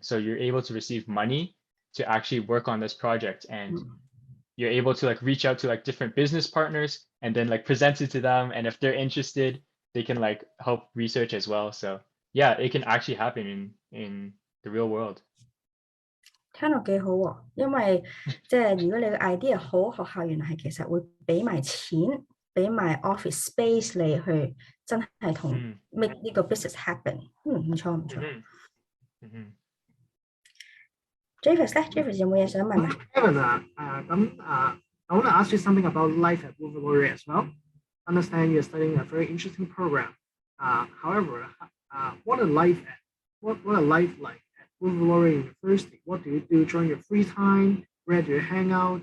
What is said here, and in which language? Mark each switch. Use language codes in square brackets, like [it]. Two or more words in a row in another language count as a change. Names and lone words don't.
[en] So you're able to receive money to actually work on this project, and you're able to like reach out to like different business partners and then like present it to them. And if they're interested, they can like help research as well. So yeah, it can actually happen in the real world. [yue] 聽落幾好喎，因為即係如果你嘅 idea 好，學校原來係其實會俾埋錢，俾埋 [en] office space [yue] 你去真係同 make 呢個 [en] business happen。 [yue] 唔錯唔錯。Javis 咧 ，Javis 有冇嘢想問啊 [en] ？Kevin I want to ask you something about life at Wilfrid Laurier as well. Understand you're studying a very interesting program. However, what a life like at Wilfrid Laurier University? What do you do during your free time? Where do you hang out?